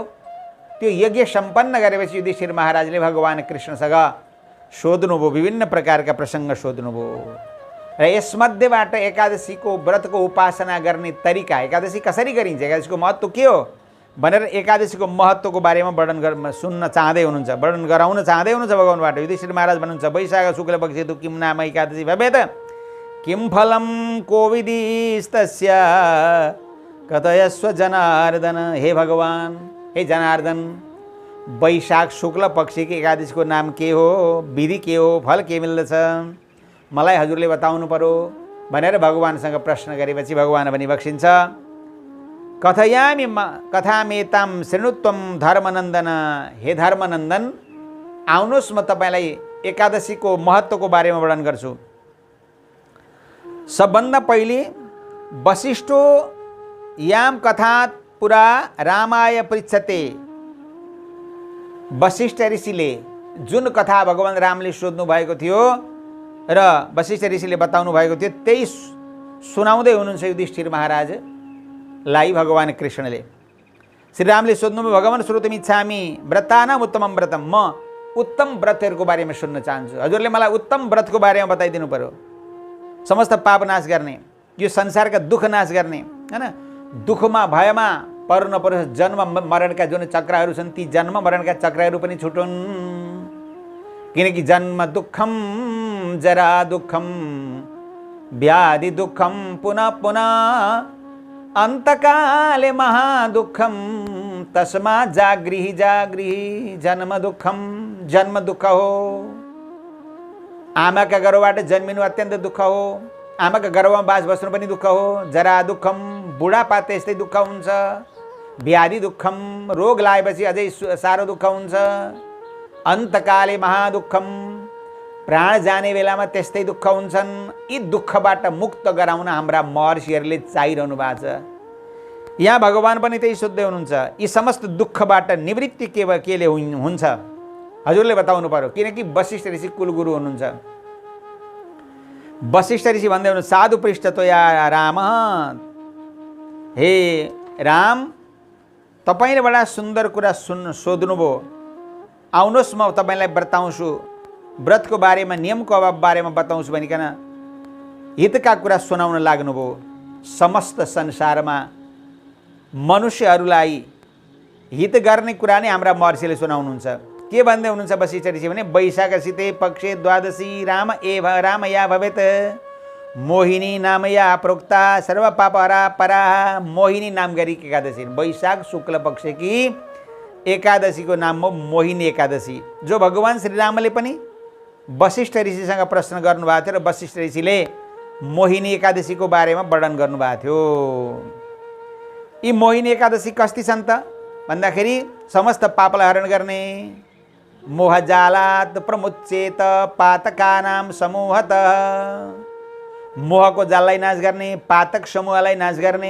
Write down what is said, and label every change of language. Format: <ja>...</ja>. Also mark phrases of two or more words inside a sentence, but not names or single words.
<ne>त्यो यज्ञ सम्पन्न गरेपछि युधिष्ठिर महाराजले भगवान कृष्णसँग सोध्नुभयो, विभिन्न प्रकारका प्रसङ्ग सोध्नुभयो र यसमध्येबाट एकादशीको व्रतको उपासना गर्ने तरिका, एकादशी कसरी गरिन्छ, एकादशीको महत्त्व के हो भनेर एकादशीको महत्त्वको बारेमा वर्णन सुन्न चाहँदै हुनुहुन्छ, वर्णन गराउन चाहँदै हुनुहुन्छ भगवानबाट। युधिष्ठिर महाराज भन्नुहुन्छ,</ne> <sa>वैशाख शुक्ल पक्षे तु किं नाम एकादशी भवेत्, किं फलं कोविदिस्तस्य कथयस्व जनार्दन।</sa> <ne>हे भगवान, हे जनार्दन,</ne> <hi>वैशाख शुक्ल पक्ष की एकादशी</hi> <ne>को नाम के हो, विधि के हो, फल के मिल्दछ, मलाई हजुरले बताउनु पर्यो भनेर भगवानसँग प्रश्न गरेपछि भगवान भनी बक्सिन्छ,</ne> <sa>कथयामि कथामेतां शृणुत्वं धर्मनन्दन। हे धर्मनन्दन,</sa> <ne>आउनुहोस् म तपाईलाई एकादशीको महत्त्वको बारेमा वर्णन गर्छु। सबभन्दा पहिले</ne> <sa>वशिष्ठो याम कथा पुरा रामाय पृच्छते।</sa> <ne>वशिष्ठ ऋषिले जुन कथा भगवान रामले सोध्नु भएको थियो र वशिष्ठ ऋषिले बताउनु भएको थियो त्यही सुनाउँदै हुनुहुन्छ युधिष्ठिर महाराजलाई भगवान कृष्णले। श्रीरामले सोध्नुभयो, भगवान</ne> <sa>श्रोतुमिच्छामि व्रतानाम उत्तमं व्रतम।</sa> <ne>म उत्तम व्रतहरूको बारेमा सुन्न चाहन्छु, हजुरले मलाई उत्तम व्रतको बारेमा बताइदिनु पर्यो। समस्त पाप नाश गर्ने, यो संसारका दुःख नाश गर्ने, हैन, दुःखमा भयमा पर्नु नपरोस्, जन्म मरणका जुन चक्रहरू छन् ती जन्म मरणका चक्रहरू पनि छुटुन्।</ne> <sa>किनकि जन्म दुःखम, जरा दुःखम, व्याधि दुःखम, पुनः पुनः अन्तकाले महादुःखम, तस्मात् जागृहि जागृहि जन्म दुःखम।</sa> <ne>जन्म दुःख हो, आमाका गर्भबाट जन्मिनु अत्यन्त दुःख हो, आमाका गर्भमा बास बस्नु पनि दुःख हो।</ne> <sa>जरा दुःखम,</sa> <ne>बुढापा त्यस्तै दुःख हुन्छ।</ne> <sa>व्याधि दुःखम,</sa> <ne>रोग लागेपछि अझै साह्रो दुःख हुन्छ।</ne> <sa>अन्तकाले महादुःखम,</sa> <ne>प्राण जाने बेलामा त्यस्तै दुःख हुन्छन्। यी दुःखबाट मुक्त गराउन हाम्रा महर्षिहरूले चाहिरहनु भएको छ। यहाँ भगवान पनि त्यही सोध्दै हुनुहुन्छ, यी समस्त दुःखबाट निवृत्ति केले हुन्छ, हजुरले बताउनु पर्यो, किनकि वशिष्ठ ऋषि कुलगुरु हुनुहुन्छ। वशिष्ठ ऋषि भन्दै हुनु</ne> <sa>साधु पृष्ठ तो या राम,</sa> <ne>हे राम तपाईँले बडा सुन्दर कुरा सोध्नुभयो, आउनुहोस् म तपाईँलाई बताउँछु, व्रतको बारेमा नियमको अभाव बारेमा बताउँछु भनिकन हितका कुरा सुनाउन लाग्नुभयो। समस्त संसारमा मनुष्यहरूलाई हित गर्ने कुरा नै हाम्रा महर्षिले सुनाउनुहुन्छ। के भन्दै हुनुहुन्छ वशिष्ठ ऋषि भने वैशाख शीते पक्षे द्वादशी राम या भवेत् मोहिनी नाम या प्रोक्ता सर्व पापहरा परा। मोहिनी नाम गरेकी एकादशी,</ne> <hi>वैशाख शुक्ल पक्ष की एकादशी</hi> <ne>को नाम हो मोहिनी एकादशी, जो भगवान श्रीरामले पनि वशिष्ठ ऋषिसँग प्रश्न गर्नुभएको थियो र वशिष्ठ ऋषिले मोहिनी एकादशी को बारेमा वर्णन गर्नुभएको थियो। यी मोहिनी एकादशी कस्ती छन् त भन्दाखेरि समस्त पापलाई हरण गर्ने,</ne> <sa>मोहजालात प्रमुच्चेत पातकानाम समूहत,</sa> <ne>मोहको जाललाई नाश गर्ने, पातक समूहलाई नाश गर्ने।</ne>